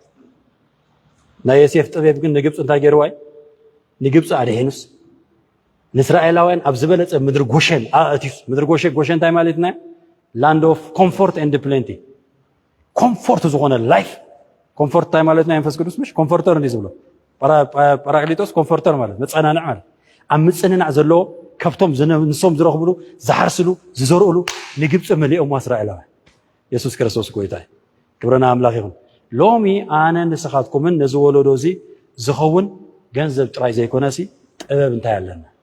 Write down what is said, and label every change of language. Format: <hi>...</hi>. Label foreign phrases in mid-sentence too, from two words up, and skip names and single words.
<ti>ናይ ዮሴፍ ጥበብ ግን ንግብጽ እንታይ ገይርዋይ ንግብጽ አደሄኑስ ንእስራኤላውያን ኣብ ዝበለጸ ምድሪ ጎሸን ኣእቲሱ ምድሪ ጎሸን እንታይ ማለትና</ti> <en>land of comfort and plenty comfort</en> <ti>ዝኾነ life comfort እንታይ ማለትና መንፈስ ቅዱስ ምሽ ኮምፎርተር እንዴ ዝብሎ ጳራቅሊጦስ ኮምፎርተር ማለት መጸናናዕ ማለት ኣብ ምጽንናዕ ዘለዎ ከብቶም ንሶም ዝረኽብሉ ዝሓርስሉ ዝዘርኡሉ ንግብጽ መሊኦም እስራኤላውያን ኢየሱስ ክርስቶስ ጎይታ ክብረና አምላክ ይሁን ሎሚ ኣነ ንስኻትኩምን ነዚ ወለዶ እዚ ዝኸውን ገንዘብ ጥራይ ዘይኮነሲ ጥበብ እንታይ ኣለና</ti>